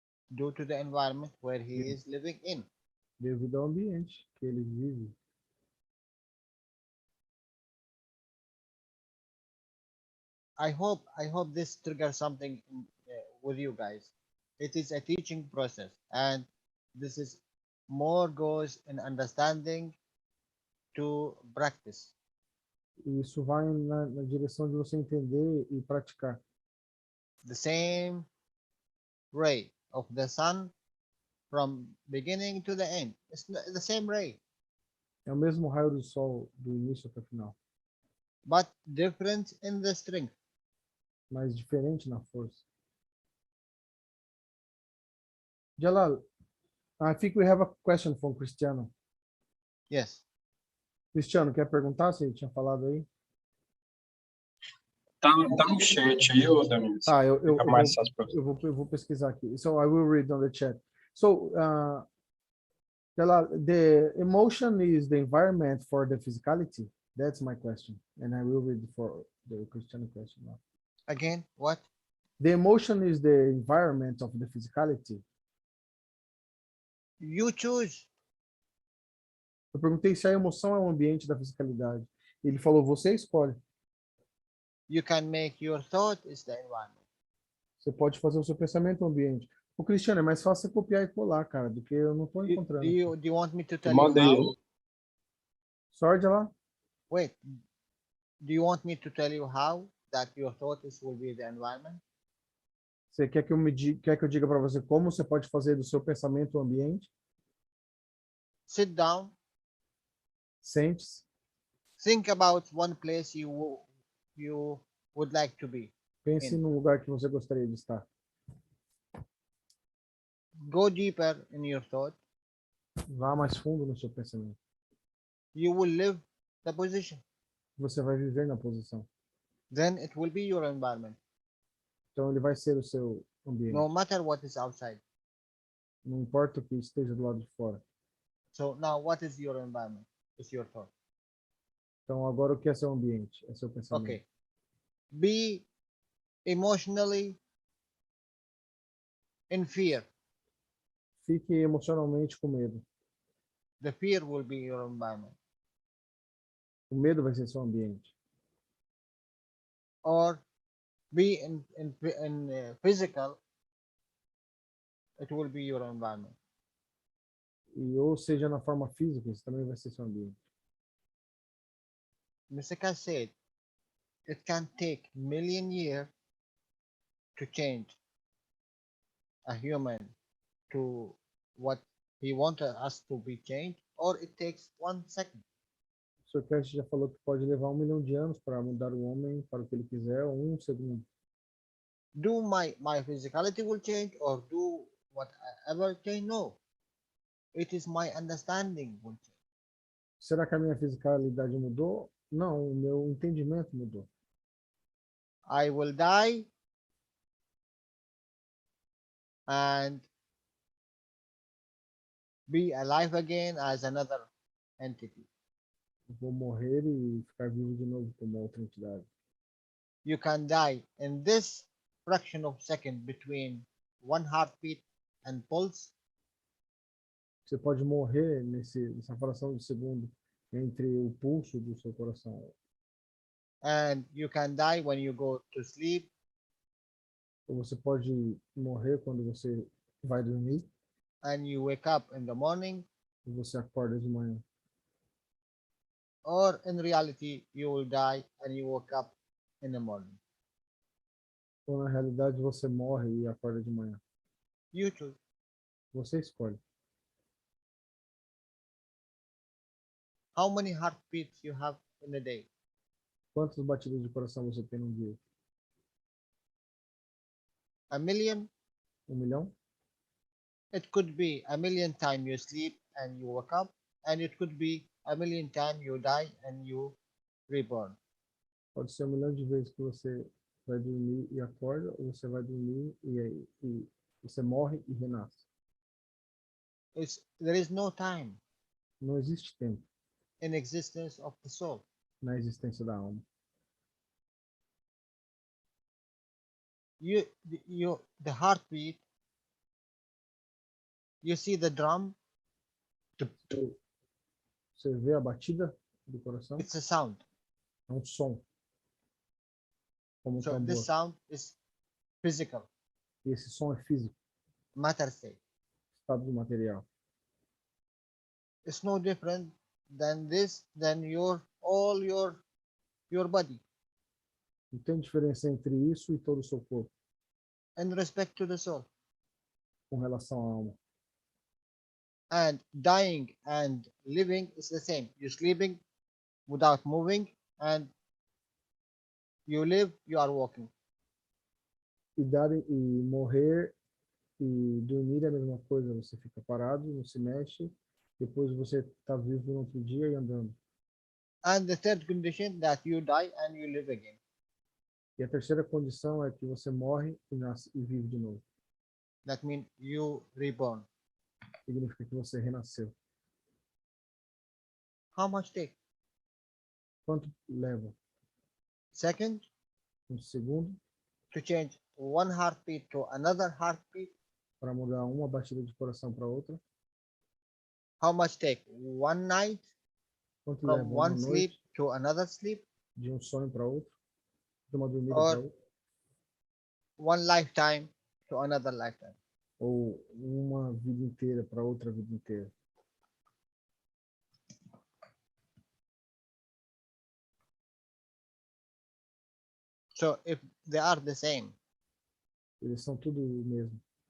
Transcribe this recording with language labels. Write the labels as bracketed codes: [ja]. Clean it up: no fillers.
[en] Due to the environment where he is living in. [pt] Devido ao ambiente que ele vive. [en] I hope this triggers something with you guys. It is a teaching process, and this is more goes in understanding to practice. [pt] E isso vai na direção de você entender e praticar. [en] The same ray of the sun from beginning to the end. It's the same ray. [pt] É o mesmo raio do sol do início até o final. [en] But different in the strength. [pt] Mas diferente na força. [en] Jalal, I think we have a question from Cristiano. Yes. [pt] Cristiano, quer perguntar se ele tinha falado aí? Tá no chat aí, ô Danilo. Ah, eu vou pesquisar aqui. [en] So I will read on the chat. So, Jalal, the emotion is the environment for the physicality? That's my question. And I will read for the Cristiano question now. Again, what? The emotion is the environment of the physicality? You choose. [pt] Eu perguntei se a emoção é o ambiente da fisicalidade. Ele falou, você escolhe. [en] You can make your thought is the environment. [pt] Você pode fazer o seu pensamento ambiente. O Cristiano, é mais fácil você copiar e colar, cara, do que eu não estou encontrando. [en] Do you want me to tell you how? Sorry, Jalal? Wait. Do you want me to tell you how that your thought is will be the environment? [pt] Você quer que eu diga para você como você pode fazer do seu pensamento o ambiente? [en] Sit down. [pt] Sente-se. [en] Think about one place you would like to be. [pt] Pense num lugar que você gostaria de estar. [en] Go deeper in your thought. [pt] Vá mais fundo no seu pensamento. [en] You will live the position. [pt] Você vai viver na posição. [en] Then it will be your environment. [pt] Então ele vai ser o seu ambiente. [en] No matter what is outside. [pt] Não importa o que esteja do lado de fora. [en] So now what is your environment? It's your thought. [pt] Então agora o que é seu ambiente? É seu pensamento. [en] Okay. Be emotionally in fear. [pt] Fique emocionalmente com medo. [en] The fear will be your environment. [pt] O medo vai ser seu ambiente. [en] Or be in physical, it will be your environment. [pt] E ou seja na forma física, isso também vai ser seu ambiente. [en] Mr. Keshe said, it can take million years to change a human to what he wanted us to be changed, or it takes 1 second. [pt] O Sr. Keshe já falou que pode levar 1 milhão de anos para mudar o homem para o que ele quiser, ou 1 segundo. [en] Do my physicality will change or do whatever change? No. It is my understanding will change. [pt] Será que a minha fisicalidade mudou? Não, o meu entendimento mudou. [en] I will die and be alive again as another entity. [pt] Vou morrer e ficar vivo de novo como outra entidade. [en] You can die in this fraction of second between one heartbeat and pulse. [pt] Você pode morrer nessa fração de segundo entre o pulso do seu coração. [en] And you can die when you go to sleep. [pt] Ou você pode morrer quando você vai dormir. [en] And you wake up in the morning. [pt] E você acorda de manhã. [en] Or in reality, you will die and you wake up in the morning. [pt] Ou na realidade você morre e acorda de manhã. [en] You choose. [pt] Você escolhe. [en] How many heartbeats you have in a day? [pt] Quantas batidas de coração você tem num dia? [en] 1 million? [pt] 1 milhão? [en] It could be 1 million times you sleep and you wake up, and it could be 1 million times you die and you reborn. [pt] Pode ser 1 milhão de vezes que você vai dormir e acorda, ou você vai dormir e você morre e renasce. [en] There is no time. [pt] Não existe tempo. [en] In existence of the soul. [pt] Na existência da alma. [en] The heartbeat. You see the drum. [pt] Você vê a batida do coração? [en] It's a sound. [pt] É um som. Como [en] so this sound is physical. [pt] E esse som é físico. [en] Matter state. [pt] Estado do material. [en] It's no different than this, than all your body. [pt] Não tem diferença entre isso e todo o seu corpo. [en] In respect to the soul. [pt] Com relação à alma. [en] And dying and living is the same. You're sleeping without moving, and you live, you are walking. [pt] E morrer e dormir é a mesma coisa. Você fica parado, não se mexe. Depois você está vivo no outro dia e andando. [en] And the third condition that you die and you live again. [pt] E a terceira condição é que você morre e nasce e vive de novo. [en] That means you reborn. [pt] Significa que você renasceu. [en] How much take? [pt] Quanto leva? [en] Second. [pt] Um segundo. [en] To change one heartbeat to another heartbeat. [pt] Para mudar uma batida de coração para outra. [en] How much take? One night. [pt] Quanto [en] from [pt] leva [en] one sleep to another sleep. [pt] De um sonho para outro. De uma dormida [en] or [pt] para outra. [en] One lifetime to another lifetime. [pt] Ou uma vida inteira para outra vida inteira. [en] So if they are the same. [pt] Eles são tudo o mesmo.